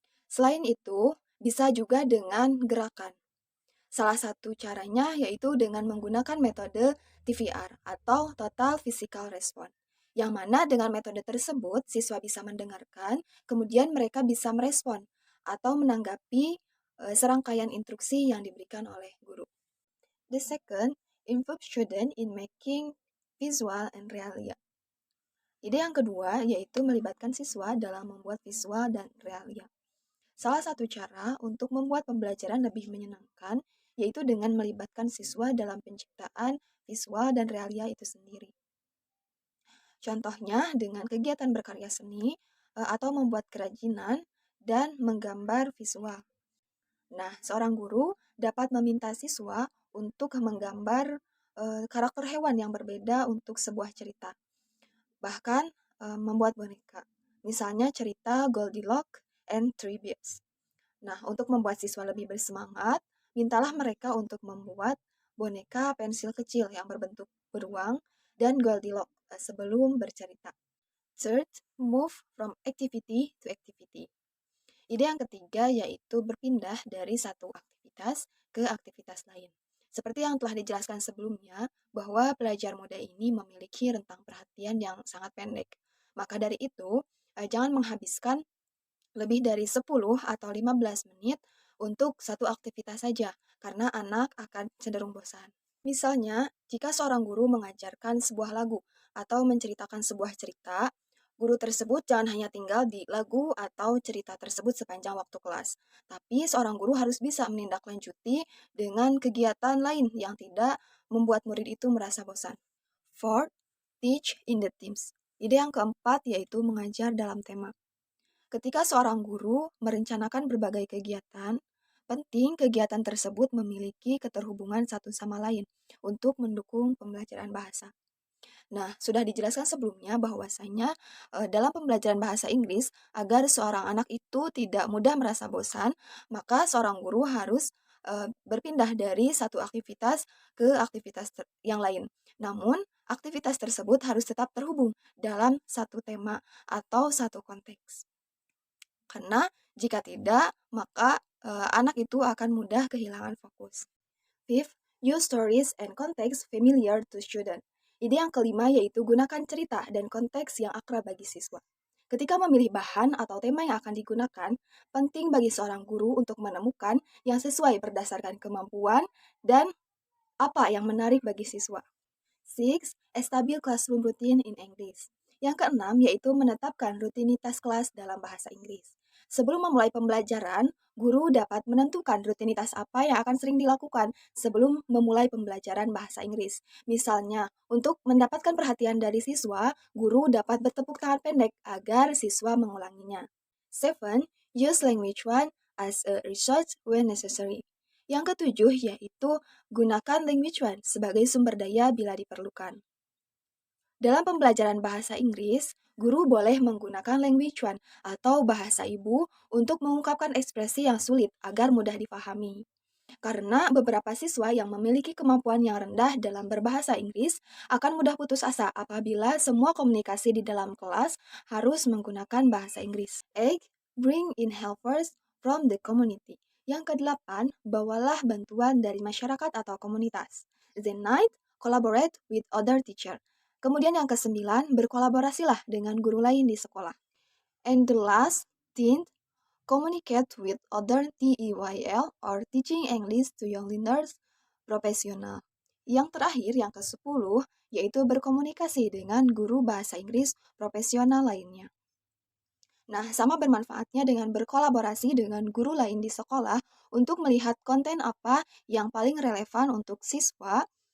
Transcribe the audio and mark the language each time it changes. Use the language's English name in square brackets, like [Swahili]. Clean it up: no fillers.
[Indonesian] Selain itu, bisa juga dengan gerakan. Salah satu caranya yaitu dengan menggunakan metode TVR atau Total Physical Response, yang mana dengan metode tersebut siswa bisa mendengarkan, kemudian mereka bisa merespon atau menanggapi serangkaian instruksi yang diberikan oleh guru. [English] The second, involve student in making visual and realia. [Indonesian] Ide yang kedua yaitu melibatkan siswa dalam membuat visual dan realia. Salah satu cara untuk membuat pembelajaran lebih menyenangkan yaitu dengan melibatkan siswa dalam penciptaan visual dan realia itu sendiri. Contohnya dengan kegiatan berkarya seni atau membuat kerajinan dan menggambar visual. Nah, seorang guru dapat meminta siswa untuk menggambar karakter hewan yang berbeda untuk sebuah cerita. Bahkan membuat boneka. Misalnya cerita Goldilocks and Three Bears. Nah, untuk membuat siswa lebih bersemangat, mintalah mereka untuk membuat boneka pensil kecil yang berbentuk beruang dan Goldilocks sebelum bercerita. [English] Third, move from activity to activity. [Indonesian] Ide yang ketiga yaitu berpindah dari satu aktivitas ke aktivitas lain. Seperti yang telah dijelaskan sebelumnya, bahwa pelajar muda ini memiliki rentang perhatian yang sangat pendek. Maka dari itu, jangan menghabiskan lebih dari 10 atau 15 menit untuk satu aktivitas saja, karena anak akan cenderung bosan. Misalnya, jika seorang guru mengajarkan sebuah lagu atau menceritakan sebuah cerita, guru tersebut jangan hanya tinggal di lagu atau cerita tersebut sepanjang waktu kelas, tapi seorang guru harus bisa menindaklanjuti dengan kegiatan lain yang tidak membuat murid itu merasa bosan. [English] Fourth, teach in the teams. [Indonesian] Ide yang keempat yaitu mengajar dalam tema. Ketika seorang guru merencanakan berbagai kegiatan, penting kegiatan tersebut memiliki keterhubungan satu sama lain untuk mendukung pembelajaran bahasa. Nah, sudah dijelaskan sebelumnya bahwasanya dalam pembelajaran bahasa Inggris, agar seorang anak itu tidak mudah merasa bosan, maka seorang guru harus berpindah dari satu aktivitas ke aktivitas yang lain. Namun, aktivitas tersebut harus tetap terhubung dalam satu tema atau satu konteks. Karena jika tidak, maka anak itu akan mudah kehilangan fokus. [English] Fifth, use stories and context familiar to student. [Indonesian] Ide yang kelima yaitu gunakan cerita dan konteks yang akrab bagi siswa. Ketika memilih bahan atau tema yang akan digunakan, penting bagi seorang guru untuk menemukan yang sesuai berdasarkan kemampuan dan apa yang menarik bagi siswa. [English] Six, establish classroom routine in English. [Indonesian] Yang keenam yaitu menetapkan rutinitas kelas dalam bahasa Inggris. Sebelum memulai pembelajaran, guru dapat menentukan rutinitas apa yang akan sering dilakukan sebelum memulai pembelajaran bahasa Inggris. Misalnya, untuk mendapatkan perhatian dari siswa, guru dapat bertepuk tangan pendek agar siswa mengulanginya. [English] Seven, use language one as a resource when necessary. [Indonesian] Yang ketujuh yaitu gunakan language one sebagai sumber daya bila diperlukan. Dalam pembelajaran bahasa Inggris, guru boleh menggunakan language one atau bahasa ibu untuk mengungkapkan ekspresi yang sulit agar mudah dipahami. Karena beberapa siswa yang memiliki kemampuan yang rendah dalam berbahasa Inggris akan mudah putus asa apabila semua komunikasi di dalam kelas harus menggunakan bahasa Inggris. [English] 8. Bring in helpers from the community. [Indonesian] Yang kedelapan, bawalah bantuan dari masyarakat atau komunitas. [English] The ninth, collaborate with other teacher. [Indonesian] Kemudian yang kesembilan, berkolaborasilah dengan guru lain di sekolah. [English] And the last, 10th, communicate with other TEYL or teaching English to young learners profesional. [Indonesian] Yang terakhir, yang ke-10, yaitu berkomunikasi dengan guru bahasa Inggris profesional lainnya. Nah, sama bermanfaatnya dengan berkolaborasi dengan guru lain di sekolah untuk melihat konten apa yang paling relevan untuk siswa.